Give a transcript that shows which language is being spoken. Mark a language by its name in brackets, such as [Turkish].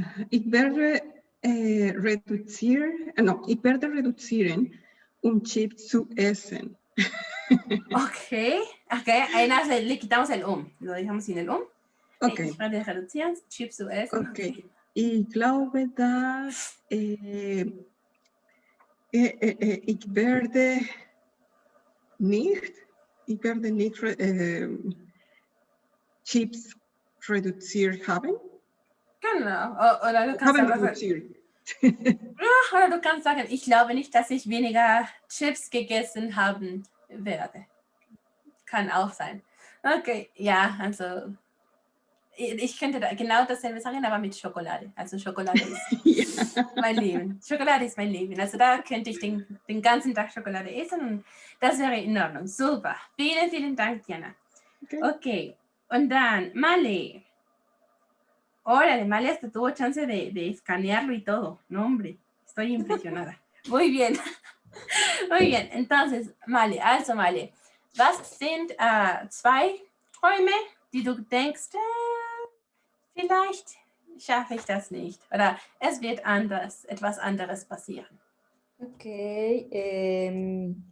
[German] Ich werde reduzieren, Chips zu essen. [Spanish] Okay, le quitamos el Lo dejamos sin el Okay. [German] Ich werde reduzieren, Chips zu essen. Okay. Ich glaube, dass ich werde nicht Chips reduziert haben. Genau. Oder du kannst Haben einfach, reduziert. oder du kannst sagen, ich glaube nicht, dass ich weniger Chips gegessen haben werde. Kann auch sein. Okay, ja, also ich könnte da genau dasselbe sagen, aber mit Schokolade. Also Schokolade ist mein Leben. Schokolade ist mein Leben. Also da könnte ich den ganzen Tag Schokolade essen und das wäre in Ordnung. Super. Vielen, vielen Dank, Diana. Okay. Und dann, Male. [Spanish] Órale, Male hasta tuvo chance de escanearlo y todo. No, hombre, estoy impresionada. Muy bien. Muy bien. [German] Entonces, Male, was sind 2 Träume, die du denkst, vielleicht schaffe ich das nicht oder es wird etwas anderes passieren? Okay.